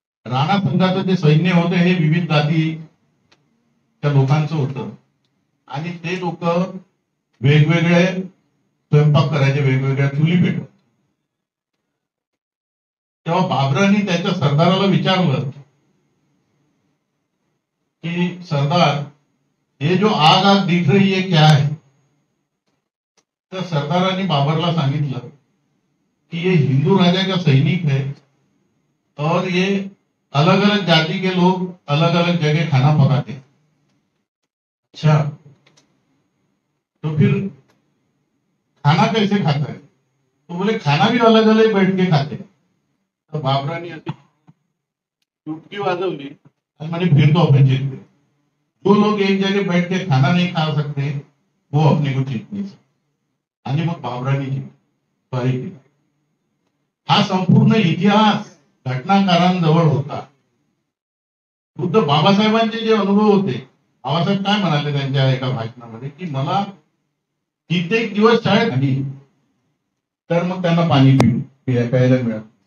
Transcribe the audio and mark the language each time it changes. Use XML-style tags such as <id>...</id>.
<mr>राणा संघाचं जे सैन्य होतं हे विविध जातीच्या लोकांचं होतं आणि ते लोक वेगवेगळे स्वयंपाक करायचे, वेगवेगळ्या चुली पेटवत. तेव्हा बाबरांनी त्याच्या सरदाराला विचारलं कि</mr> <hi>सरदार, ये जो आग आग दिख रही है क्या है?</hi> <mr>तर सरदारांनी बाबरला सांगितलं कि</mr> <hi>ये हिंदू राजा का सैनिक है और ये अलग अलग जाति के लोग अलग अलग जगह खाना पकाते. अच्छा, तो फिर खाना कैसे खाता है? तो बोले खाना भी अलग अलग बैठ के खाते.</hi> <mr>तो बाबरांनी अशी चुटकी वाजवली आणि म्हणे</mr> <hi>फिर तो अपन जीत गए. जो लोग एक जगह बैठ के खाना नहीं खा सकते वो अपने को जीत नहीं सकते.</hi> <mr>आणि मग बाबरांनी स्वारी केली. हा संपूर्ण इतिहास घटनाकारांजवळ होता. बुद्ध बाबासाहेबांचे जे अनुभव होते, बाबासाहेब काय म्हणाले त्यांच्या एका भाषणामध्ये की मला कित्येक दिवस शाळेत आली तर मग त्यांना पाणी प्यायला मिळत.</mr>